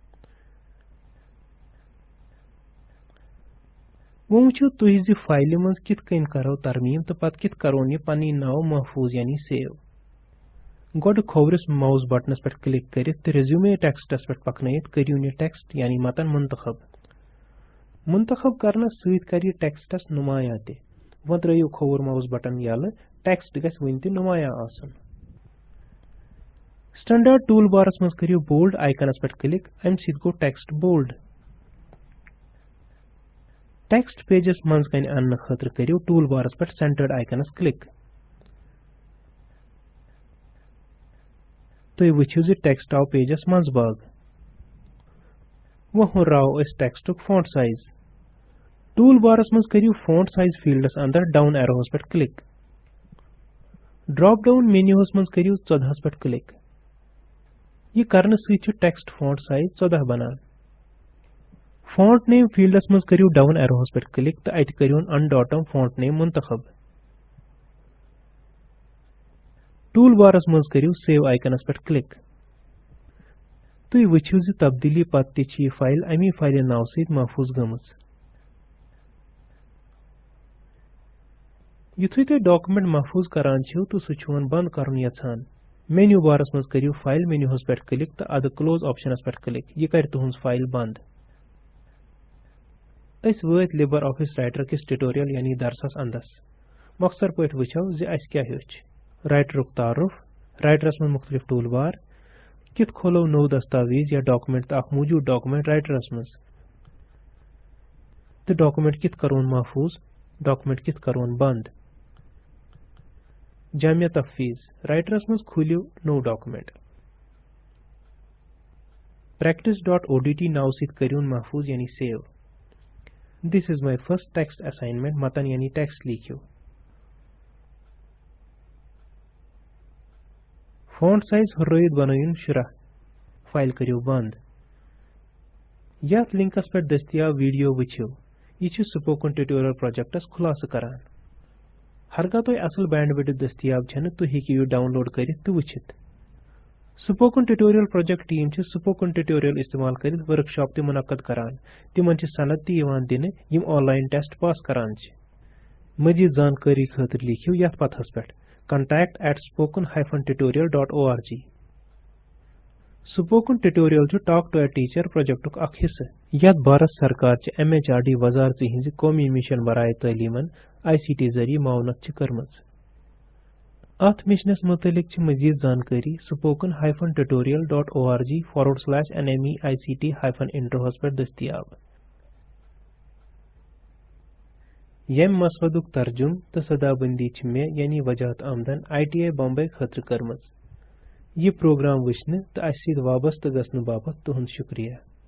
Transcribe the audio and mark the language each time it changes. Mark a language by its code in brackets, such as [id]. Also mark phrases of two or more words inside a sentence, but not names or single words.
[ks] وۄنۍ وٕچھِو تُہۍ زِ فایلہِ منٛز کِتھ کٔنۍ کرو ترمیم تہٕ پتہٕ کِتھ کرون یہِ پنٕنۍ ناو محفوظ یعنی سیو گۄڈٕ کھوورِس [en] mouse button [ks] پٮ۪ٹھ کلک کٔرِتھ تہٕ resume ٹیکسٹس پٮ۪ٹھ پکنٲیِتھ کٔرِوُن یہِ ٹیکسٹ یعنی متن منتخب کرنس سۭتۍ کر یہِ ٹیکسٹس نمایاں تہِ وۄنۍ ترٲیِو کھووُر [en] mouse button [ks] یلہٕ ٹیکسٹ گژھِ وُنہِ تہِ نمایاں آسُن [en] standard tool bar [ks] منٛز کٔرِو [en] bold icon [ks] پٮ۪ٹھ کلک امہِ سۭتۍ گوٚو ٹیکسٹ بولڈ ٹیکسٹ پیجس منٛز کنہِ اننہٕ خٲطرٕ کٔرِو [en] tool bar [ks] پٮ۪ٹھ [en] centered icon [ks] کلک تُہۍ وٕچھِو زِ ٹیکسٹ آو پیجس منٛز باگ وۄنۍ ہُرراوو أسۍ ٹیکسٹُک [en] font size tool bar [ks] منٛز کٔرِو [en] font size field [ks] اندر [en] down arrow [ks] پٮ۪ٹھ کلک [en] drop down menu [ks] منٛز کٔرِو 14 پٮ۪ٹھ کلک یہ کرنے سۭتۍ چھُ [en] text font size [ks] 14 بنان. [en] font name field [ks] مز کریو [en] down arrow [ks] پہ کلک تو ات کریون انڈاٹم [en] font name [ks] منتخب. [en] tool bar [ks] مز کریو [en] save icon [ks] پہ کلک. تُہۍ وٕچھِو زِ تبدیلی پتہٕ تہِ چھِ یہ فائل امی فائلہِ ناو سۭتۍ محفوظ گٔمٕژ. یُتھُے تُہۍ ڈاکومنٹ محفوظ کران چھِو تہٕ سُہ چھُون بند کرُن یژھان [en] menu bar [ks] مز کریو [en] file menu [ks] پہ کلک تو ادٕ [en] close option [ks] پہ کلک. یہ کر تُہنٛز فائل بند. أسۍ وٲتۍ لِبر آفِس رائٹر کِس ٹیوٹوریل یعنی درسس اندس. مختصر پٲٹھۍ وٕچھو زِ اَسہِ کیٛاہ ہیوٚچھ. رائٹرُک تعارُف، رائٹرس منٛز مختلف ٹول بار، کِتھ کھولو نوٚو دستاویز یا ڈاکومنٹ تہٕ اکھ موٗجوٗد ڈاکومنٹ رائٹرس منٛز، تہٕ ڈاکومنٹ کِتھ کرون محفوظ، ڈاکومنٹ کِتھ کرون بند. جامع تفویض، رائٹرس منٛز کھوٗلِو نوٚو ڈاکومنٹ. practice.odt ناو سۭتۍ کٔرِوُن محفوظ یعنی سیو. [en] This is my first text assignment. [ks] متن یعنی ٹیکسٹ لیکھِو. [en] font size [ks] ہُررٲیِتھ بنٲیِن 16. فائل کٔرِو بند. یتھ لنکس پٮ۪ٹھ دٔستیاب ویڈیو وٕچھِو. یہ چھُ سپوکن ٹیوٹوریل پروجیکٹس خلاصہٕ کران. ہرگاہ تۄہہِ اصل بینڈ وڈ دٔستیاب چھنہٕ تُہۍ ہیٚکِو یہِ ڈاؤن لوڈ کٔرِتھ تہٕ وٕچھِتھ. سپوکن ٹیوٹوریل پروجیکٹ ٹیم چھِ سپوکن ٹیوٹوریل استعمال کٔرِتھ ورک شاپ تہِ منعقد کران. تِمن چھِ سند تہِ یِوان دِنہٕ یِم [en] online test [ks] پاس کران چھِ. مزید زانکٲری خٲطرٕ لیکھِو یتھ پتہس پٮ۪ٹھ contact@spoken-tutorial.org. سپوکن ٹیوٹوریل چھُ ٹاک ٹو اے ٹیچر پروجیکٹُک اکھ حصہٕ یتھ بھارت سرکار چہِ MHRD وزارتہِ ہٕنٛزِ قومی مشن برائے تعلیمن ICT ذریعہٕ معاونت چھِ کٔرمٕژ. اتھ مشنس متعلق چھِ مزید زانکٲری spoken-tutorial.org/nmeict-intro ہس پٮ۪ٹھ دٔستیاب. ییٚمہِ مسودُک ترجُمہٕ تہٕ صدابندی چھِ مےٚ یعنی وجاہت آمدن ITI بمبئی خٲطرٕ کٔرمٕژ. یہ پروگرام وٕچھنہٕ تہٕ اسہِ سۭتۍ وابستہٕ گژھنہٕ باپتھ تُہُنٛد شُکریہ.